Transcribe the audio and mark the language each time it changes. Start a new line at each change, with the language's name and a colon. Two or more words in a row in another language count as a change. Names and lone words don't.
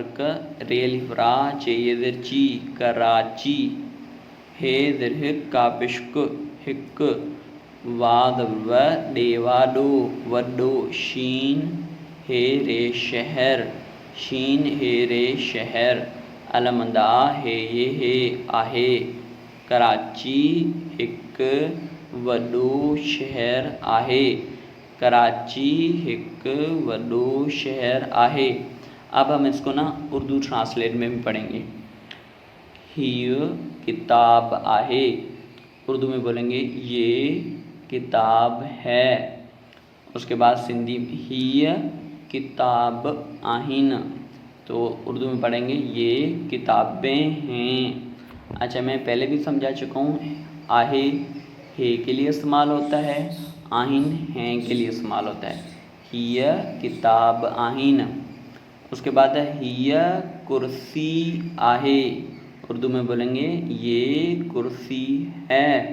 Sindhi: ک، رے الف را، چے یہ زر چی، کراچی، ہے زر ہک، کاف پشک، ہک، وا زبر و، ڈے وا ڈو، وڈو، شین ہے رے شہر، شین ہے رے شہر، المند آ، ہے یہ ہے آہے، کراچی ہک وڈو شہر آہے، कराची हिक वॾो शहर आहे।
Urdu: اب ہم اس کو نا اردو ٹرانسلیٹ میں بھی پڑھیں گے.
Sindhi: हीय किताब आहे,
Urdu: اردو میں بولیں گے یہ کتاب ہے. اس کے بعد سندھی
Sindhi: हीय किताब आहिन,
Urdu: تو اردو میں پڑھیں گے یہ کتابیں ہیں. اچھا، میں پہلے بھی سمجھا چکا ہوں، آہے ہے کے لیے استعمال ہوتا ہے، آہن ہیں کے لیے استعمال ہوتا ہے.
Sindhi: हीय किताब आहिन।
Urdu: اس کے بعد ہے
Sindhi: हीय कुर्सी आहे,
Urdu: اردو میں بولیں گے یہ کرسی ہے.